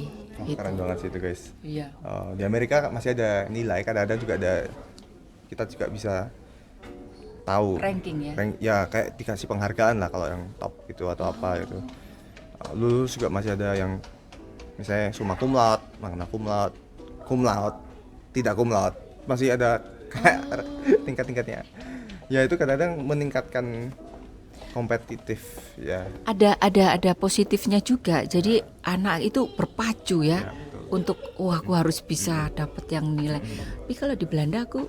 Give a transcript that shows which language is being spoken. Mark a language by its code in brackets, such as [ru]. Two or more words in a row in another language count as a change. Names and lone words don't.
[id] Oh, Gitu. keren banget sih itu guys. Iya. Di Amerika masih ada nilai, kadang-kadang juga ada kita juga bisa tahu Ranking ya. ya kayak dikasih penghargaan lah kalau yang top gitu atau apa gitu. Lulus juga masih ada yang misalnya [la] summa cum laude, magna cum laude, cum laude, [id] tidak [la] cum laude, [id] masih ada kayak tingkat-tingkatnya. Ya itu kadang-kadang meningkatkan kompetitif ya. Ada positifnya juga. Jadi anak itu berpacu ya, betul. untuk wah aku harus bisa dapat yang nilai. Tapi kalau di Belanda aku